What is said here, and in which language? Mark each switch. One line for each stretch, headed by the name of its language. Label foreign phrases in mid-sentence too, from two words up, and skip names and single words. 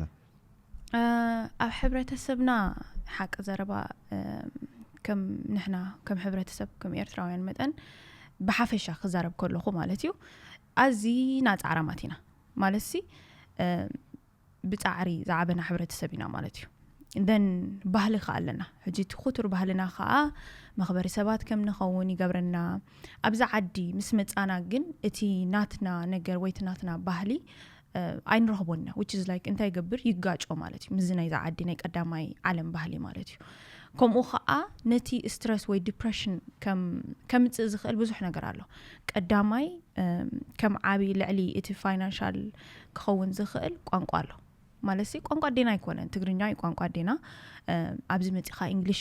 Tigrinya: ኣብ ሕብረተሰብና ሓቂ ዘረባ ከም ንሕና ከም ሕብረተሰብ ከም ኤርትራውያን መጠን ብሓፈሻ ክዛረብ ከለኹ ማለት እዩ ኣዝና ፃዕራማት ኢና ማለት ሲ ብፃዕሪ ዝዓበና ሕብረተሰብ ኢና ማለት እዩ እንደን ባህሊ ኸ ኣለና ሕጂ እቲ ኹቱር ባህልና ኸዓ መኽበሪ ሰባት ከም ንኸውን ይገብረና ኣብዛ ዓዲ ምስ መፃና ግን እቲ ናትና ነገር ወይ እቲ ናትና ባህሊ ኣይንረኽቦና
English: which is like
Tigrinya: እንታይ ይገብር ይጋጮ ማለት እዩ ምዝ ናይ ዓዲ ናይ ቀዳማይ ዓለም ባህሊ ማለት እዩ ከምኡ ኸዓ ነቲ ስትረስ ወይ ዲፕሬሽን ከም ምፅእ ዝኽእል ብዙሕ ነገር ኣሎ ቀዳማይ ከም ዓቢ ልዕሊ እቲ ፋይናንሻል ክኸውን ዝኽእል ቋንቋ ኣሎ ማለት ሲ ቋንቋ ዴና ኣይኮነን ትግርኛ ቋንቋ ዴና ኣብዚ መፂኻ እንግሊሽ